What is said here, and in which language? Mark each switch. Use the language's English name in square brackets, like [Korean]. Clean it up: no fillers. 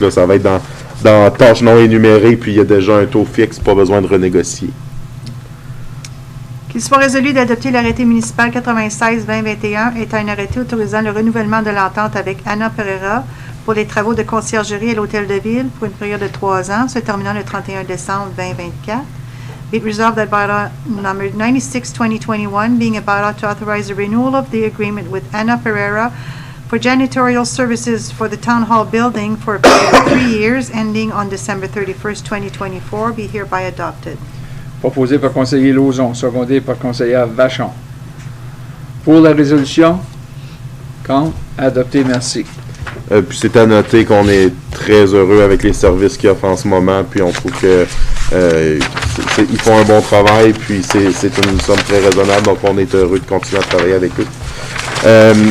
[French] Là, ça va être dans tâches non énumérées, puis il y a déjà un taux fixe, pas besoin de renégocier. Qu'il soit résolu d'adopter l'arrêté municipal 96-2021 est un arrêté autorisant le renouvellement de l'entente avec Anna Pereira pour les travaux de conciergerie à l'Hôtel de Ville pour une période de 3 ans, se terminant le 31 décembre 2024. [English] Be it resolved that bylaw number 96-2021, being a bylaw to authorize the renewal of the agreement with Anna Pereira for janitorial services for the Town Hall building for a period of 3 years, ending on December 31st, 2024, be hereby adopted. [French] Proposé par conseiller Lauzon, secondé par conseillère Vachon. Pour la résolution? Contre? Adopté, merci. Puis c'est à noter qu'on est très heureux avec les services qu'ils offrent en ce moment, puis on trouve que ils font un bon travail, puis c'est une somme très raisonnable, donc on est heureux de continuer à travailler avec eux.